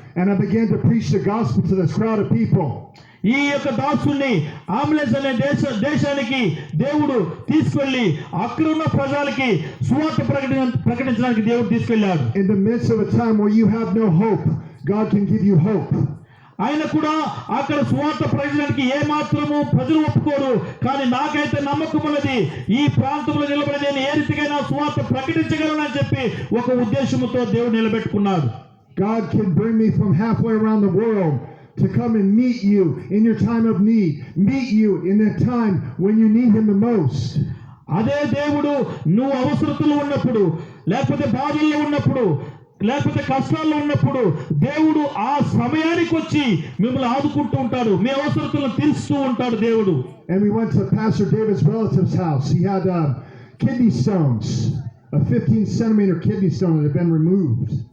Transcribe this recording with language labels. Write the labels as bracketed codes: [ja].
[en] And I began to preach the gospel to this crowd of people. [te] ఈ యొక్క దాసుని ambulance అనే దేశానికి దేవుడు తీసుకెళ్లి అక్కడ ఉన్న ప్రజలకి సువార్త ప్రకటించడానికి దేవుడు తీసుకెళ్లాడు. [en] In the midst of a time where you have no hope, God can give you hope. [te] ఆయన కూడా అక్కడ సువార్త ప్రకటించడానికి ఏ మాత్రము ప్రజలు ఒప్పుకోరు, కానీ నాకైతే నమ్మకం ఉన్నది, ఈ ప్రాంతంలో నిలబడి నేను ఏ రీతికైనా సువార్త ప్రకటించగలనని చెప్పి ఒక ఉద్దేశంతో దేవుడు నిలబెట్టుకున్నాడు. [en] God can bring me from halfway around the world to come and meet you in your time of need, meet you in that time when you need Him the most. [te] అదే దేవుడు నువ్వు అవసరతలో ఉన్నప్పుడు, లేకపోతే బాధల్లో ఉన్నప్పుడు, లేకపోతే కష్టాల్లో ఉన్నప్పుడు దేవుడు ఆ సమయానికి వచ్చి మిమ్మల్ని ఆదుకుంటూ ఉంటాడు, మీ అవసరతలను తీరుస్తూ ఉంటాడు దేవుడు. [en] And we went to Pastor David's relative's house. He had kidney stones, a 15-centimeter kidney stone that had been removed.